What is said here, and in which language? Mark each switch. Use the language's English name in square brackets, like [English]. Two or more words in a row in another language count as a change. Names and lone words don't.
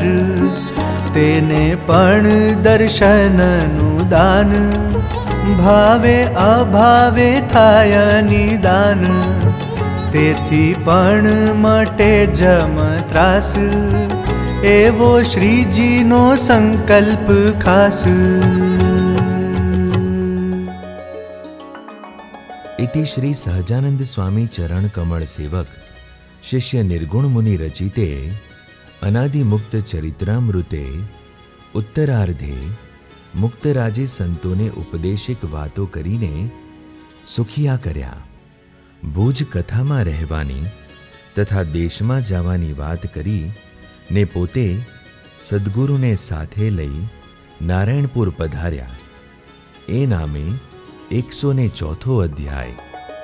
[Gujarati] તેને પણ દર્શનનું દાન, ભાવે અભાવે થાય નિદાન. તેથી પણ મટે જમ ત્રાસ, એવો શ્રીજીનો સંકલ્પ ખાસ. [Sanskrit] इति श्री सहजानंद स्वामी चरण कमल सेवक शिष्य निर्गुण मुनि रचिते अनादि मुक्त चरित्रामृते उत्तरार्धे मुक्तराजे [Gujarati] સંતોને ઉપદેશિક વાતો કરીને સુખિયા કર્યા. ભુજ કથામાં રહેવાની તથા દેશમાં જવાની વાત કરી ને પોતે સદ્ગુરુને સાથે લઈ નારાયણપુર પધાર્યા. એ નામે 104 અધ્યાય